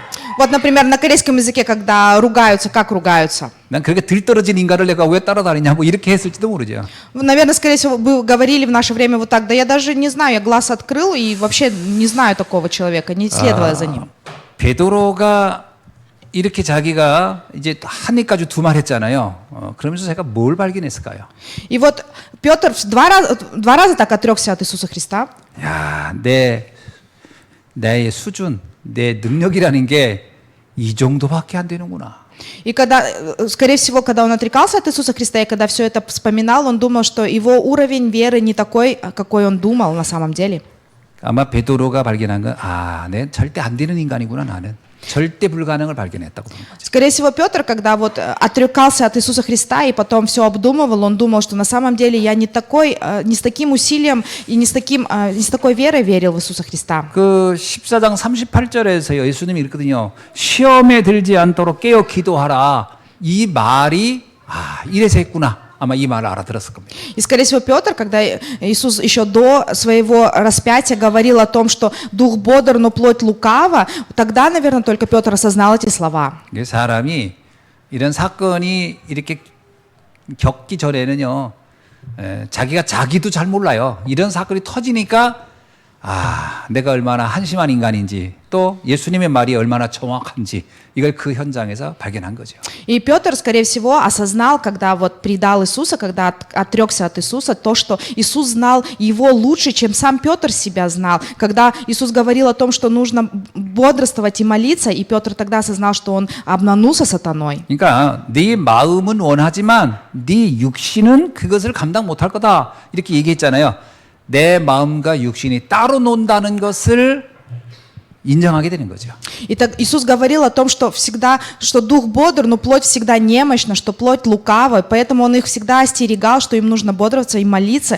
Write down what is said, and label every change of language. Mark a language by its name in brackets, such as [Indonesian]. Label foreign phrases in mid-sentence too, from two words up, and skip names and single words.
[Russian] Вот, например, на корейском языке, когда ругаются, как ругаются? [Korean] 난 그렇게 들떨어진 인간을 내가 왜 따라다니냐 뭐 이렇게 했을지도 мо르죠. [Russian] Наверное, скорее всего, бы говорили в наше время вот так, да я даже не знаю, я глаз открыл и вообще не знаю такого человека, не следовала за ним. [Korean] 베드로가 이렇게 자기가 이제 한 입까지 두 말 했잖아요. 그러면서 제가 뭘 발견했을까요? [Russian] И вот Петр два раза так отрекся от Иисуса Христа. [Korean] 야, 내 수준, 내 능력이라는 게 이 정도밖에 안 되는구나. [Russian] И когда, скорее всего, когда он отрекался от Иисуса Христа, и когда все это вспоминал, он думал, что его уровень веры не такой, какой он думал на самом деле. [Korean] 아마 베드로가 발견한 건 내 절대 안 되는 인간이구나 나는. 절대 불가능을 발견했다고 보는 거죠. [Russian] Скорее всего, Петр, когда вот отрекался от Иисуса Христа и потом все обдумывал, он думал, что на самом деле я не с таким усилием и не с такой верой верил в Иисуса Христа. [Korean] 그 14장 38절에서 예수님이 이랬거든요. 시험에 들지 않도록 깨어 기도하라. 이 말이 이래서 했구나. 아마 이 말을 알아들었을 겁니다. [Russian] И, скорее всего, Петр, когда Иисус еще до своего распятия говорил о том, что дух бодр, но плоть лукава, тогда, наверное, только Петр осознал эти слова. [Korean] 사람이 이런 사건이 이렇게 겪기 전에는요, 자기가 자기도 잘 몰라요. 이런 사건이 터지니까 내가 얼마나 한심한 인간인지 또 예수님의 말이 얼마나 정확한지 이걸 그 현장에서 발견한 거죠. [Russian] И Петр, скорее всего, осознал, когда вот предал Иисуса, когда отрекся от Иисуса, то, что Иисус знал его лучше, чем сам Петр себя знал. Когда Иисус говорил о том, что нужно бодрствовать и молиться, и Петр тогда осознал, что он обманулся сатаной. [Korean] 그러니까 네 마음은 원하지만 네 육신은 그것을 감당 못할 거다 이렇게 얘기했잖아요. 내 마음과 육신이 따로 논다는 것을 인정하게 되는 거죠. [Russian] Итак, Иисус говорил о том, что всегда, что дух бодр, но плоть всегда немощна, что плоть лукава, поэтому он их всегда остерегал, что им нужно бодрствоваться и молиться.